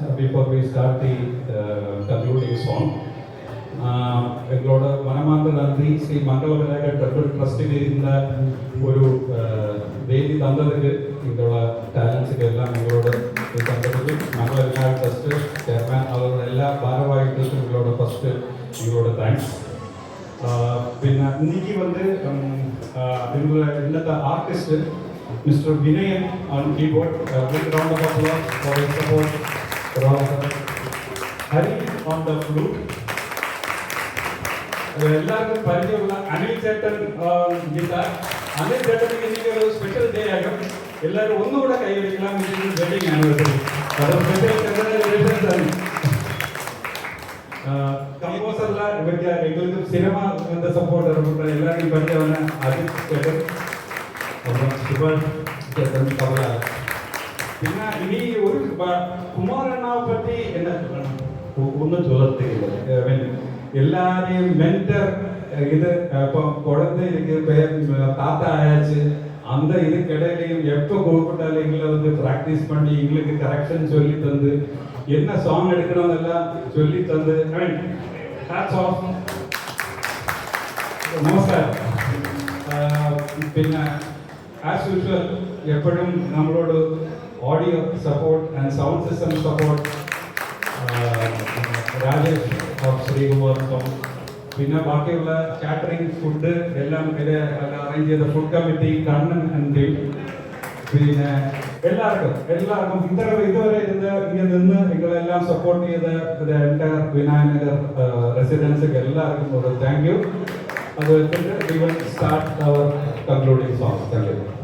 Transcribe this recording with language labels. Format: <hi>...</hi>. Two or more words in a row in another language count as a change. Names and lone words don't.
<en>before we start the concluding song.</en> <ml>എങ്ങളോട് മനമാർന്ന നന്ദി ശ്രീ മംഗളവിനായക</ml> <en>temple trustil</en> <ml>ഇരുന്ന ഒരു വേദി തന്നതിന് ഇങ്ങനെയുള്ള ടാലൻസിൻ്റെ എല്ലാം നിങ്ങളോട് തന്നതിൽ മംഗളവിനായക</ml> <en>trust chairman</en> <ml>അവരുടെ എല്ലാ ഭാരവാഹികൾക്കും നിങ്ങളോട് ഫസ്റ്റ് നിങ്ങളോട് താങ്ക്സ്. പിന്നെ</ml> <ta>இன்னைக்கு வந்து</ta> <ml>നിങ്ങളുടെ ഇന്നത്തെ ആർട്ടിസ്റ്റ് മിസ്റ്റർ വിനയൻ</ml> <en>on keyboard, big round of applause for his support. ഹരി ഓൺ ദ ഫ്ലൂട്ട്.</en> <ml>എല്ലാവർക്കും പരിചയമുള്ള അനിൽ ചേട്ടൻ ഗിറ്റാർ. അനിൽ ചേട്ടന് എനിക്ക് ഒരു സ്പെഷ്യൽ ഡേ ആകും. എല്ലാവരും ഒന്നുകൂടെ കൈവരിക്കണം.</ml> <en>wedding anniversary,</en> <ml>അത്</ml> <en>special congratulations</en> <ml>ആണ്. കമ്പോസറില ഇവർക്ക് എങ്കിലും</ml> <en>cinema support</en> <ml>എല്ലാവരും പരിചയമാണ് അജിത് ചേട്ടൻ, സുഭാഷ് ചേട്ടൻ, തബല. പിന്നെ ഇനി ഒരു കുമാരണ്ണാവ് പറ്റി എന്നെ ഒന്നും ചൊല്ലത്തില്ല.</ml> <ta>எல்லாரையும் மென்டர் இது இப்போ குழந்தைக்கு பேர் தாத்தா ஆயாச்சு. அந்த இதுக்கிடையிலையும் எப்போ கூப்பிட்டாலும் எங்களை வந்து ப்ராக்டிஸ் பண்ணி எங்களுக்கு கரெக்ஷன் சொல்லி தந்து என்ன சாங் எடுக்கணும் எல்லாம் சொல்லி தந்து</ta> <en>hats off.</en> <ml>നമസ്കാരം. പിന്നെ</ml> <en>as usual</en> <ml>എപ്പോഴും നമ്മളോട്</ml> <en>audio support and sound system support</en> <ml>രാജേഷ് ഓഫ് ശ്രീകുമാർ. പിന്നെ ബാക്കിയുള്ള</ml> <en>catering food</en> <ml>എല്ലാം ഇത് അറേഞ്ച് ചെയ്ത</ml> <en>food committee</en> <ml>കണ്ണൻ</ml> <en>and team.</en> <ml>പിന്നെ എല്ലാവർക്കും ഇതുവരെ ഇങ്ങനെ നിന്ന് നിങ്ങളെല്ലാം സപ്പോർട്ട് ചെയ്ത എൻ്റയർ വിനായകനഗർ റെസിഡൻസിക്ക് എല്ലാവർക്കും ഒരു</ml> <en>thank you.</en> <ml>അത് വെച്ചിട്ട്</ml> <en>we will start our concluding song. Thank you.</en>